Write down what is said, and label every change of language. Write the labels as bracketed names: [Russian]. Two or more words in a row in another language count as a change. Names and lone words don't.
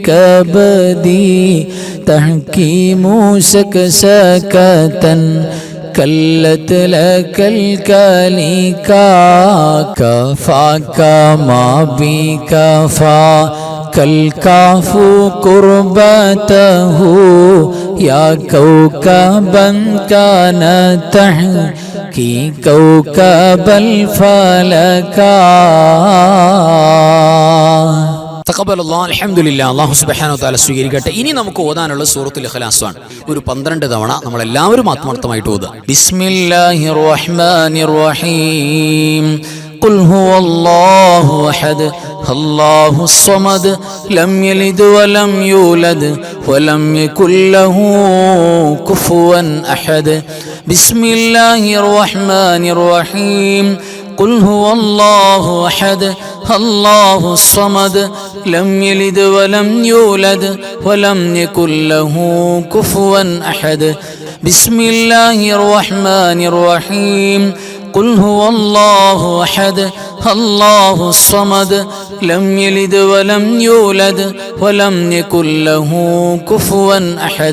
[Arabic] كبدي تحكيم سكسكة كلت لك الكليكا كفاك ما بكفا كالكاف قربته يا كوكبا كان تحكي كوكب الفلكا. تقبل الله الحمد لله. الله سبحانه وتعالى [Malayalam] സ്വീകരിക്കട്ടെ. ഇനി നമുക്ക് ഓതാനുള്ള സൂറത്തുൽ ഇഖ്ലാസ് ആണ്. ഒരു 12 തവണ നമ്മൾ എല്ലാവരും ആത്മാർത്ഥമായിട്ട് ഓതുക. [Arabic] بسم الله الرحمن الرحيم. قل هو الله أحد الله الصمد لم يلد ولم يولد ولم يكن له كفوا أحد. بسم الله الرحمن الرحيم. قل هو الله أحد الله الصمد لم يلد ولم يولد ولم يكن له كفوا أحد. بسم الله الرحمن الرحيم. قل هو الله أحد الله الصمد لم يلد ولم يولد ولم يكن له كفوا أحد.